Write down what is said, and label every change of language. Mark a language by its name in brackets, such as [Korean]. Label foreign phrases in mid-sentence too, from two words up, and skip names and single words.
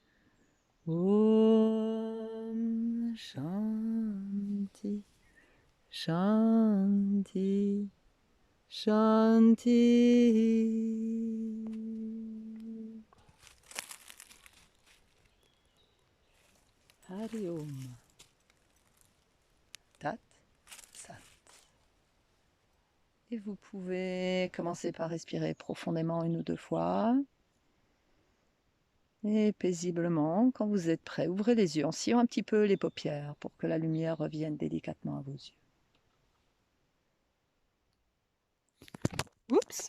[Sanskrit] ॐ शान्तिः शान्तिः शान्तिः. हरि ॐ. तत् सत्. [French] Et vous pouvez commencer par respirer profondément 1 ou 2 fois. Et paisiblement, quand vous êtes prêt, ouvrez les yeux en sciant un petit peu les paupières pour que la lumière revienne délicatement à vos yeux. Oups.